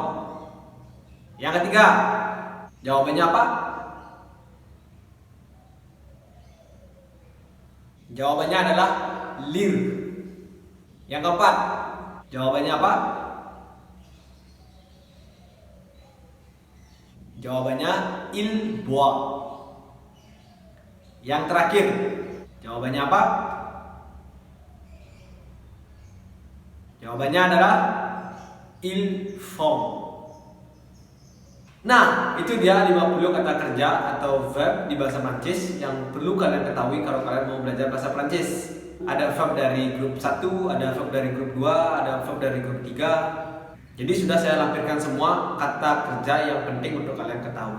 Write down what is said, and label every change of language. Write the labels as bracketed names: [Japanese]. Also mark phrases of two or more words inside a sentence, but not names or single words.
[Indonesian] Yang ketiga, jawabannya apa? Jawabannya adalah lire. Yang keempat, jawabannya apa? Jawabannya [French] il boit. [Indonesian] Yang terakhir, jawabannya apa? Jawabannya adalah [French] il font. [Indonesian] Nah, itu dia 50 kata kerja atau verb di bahasa Prancis yang perlu kalian ketahui kalau kalian mau belajar bahasa Prancis. Ada verb dari grup 1, ada verb dari grup 2, ada verb dari grup 3. Jadi sudah saya lampirkan semua kata kerja yang penting untuk kalian ketahui.